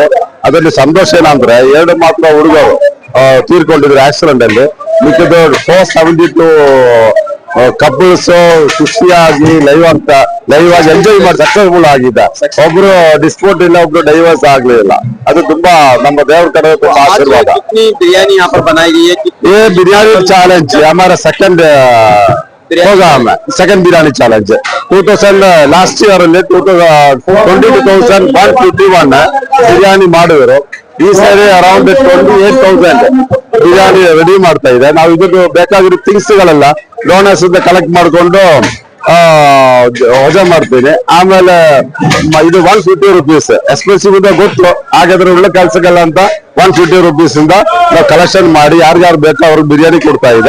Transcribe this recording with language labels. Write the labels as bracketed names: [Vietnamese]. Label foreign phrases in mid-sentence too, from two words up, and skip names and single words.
[Kannada] ಅದರಲ್ಲಿ ಸಂತೋಷ ಏನಂದ್ರೆ 2 ಮಾತ್ರ ಹುಡುಗರು ತೀರ್ಕೊಂಡಿದ್ರು ಆಕ್ಸಿಡೆಂಟ್ ಅಲ್ಲಿ. ಮಿಕ್ಕಿದ 472 ಕಪಲ್ಸ್ ಖುಷಿಯಾಗಿ ಲೈವ್ ಆಗಿ ಎಂಜಾಯ್ ಮಾಡಿ ಸಕ್ಸಸ್ಫುಲ್ ಆಗಿದೆ. ಒಬ್ರು ಡಿಸ್ಪ್ಯೂಟ್ ಇಲ್ಲ, ಒಬ್ರು ಡೈವರ್ಸ್ ಆಗ್ಲಿಲ್ಲ. ಅದು ತುಂಬಾ ನಮ್ಮ ದೇವ್ರ ಕಡೆ ತುಂಬಾ ಆಶೀರ್ವಾದ. [Hindi] बिरयानी यहाँ पर बनाई गई है? ये बिरयानी चैलेंज हमारा [English] second program [Hindi] है, सेकंड बिरयानी चैलेंज 2000 [English] last year [Kannada] ಅಲ್ಲಿ 22,151 ಬಿರಿಯಾನಿ ಮಾಡಿದ್ರು. ಈ ಸಾರಿ ಅರೌಂಡ್ 28,000 ಬಿರಿಯಾನಿ ರೆಡಿ ಮಾಡ್ತಾ ಇದೆ. ನಾವು ಇದಕ್ಕೆ ಬೇಕಾಗಿರೋ ಥಿಂಗ್ಸ್ ಗಳೆಲ್ಲ ಡೋನರ್ಸ್ ಇಂದ ಕಲೆಕ್ಟ್ ಮಾಡ್ಕೊಂಡು ವಜಾ ಮಾಡ್ತೀನಿ. ಆಮೇಲೆ ಇದು [English] 150 rupees expensive [Kannada] ಇದೆ ಗೊತ್ತು, ಹಾಗಾದ್ರೆ ಒಳ್ಳೆ ಕೆಲಸಗಳ ಅಂತ 150 rupees ಇಂದ ನಾವು ಕಲೆಕ್ಷನ್ ಮಾಡಿ ಯಾರ್ಯಾರು ಬೇಕೋ ಅವ್ರಿಗೆ ಬಿರಿಯಾನಿ ಕೊಡ್ತಾ ಇದೆ.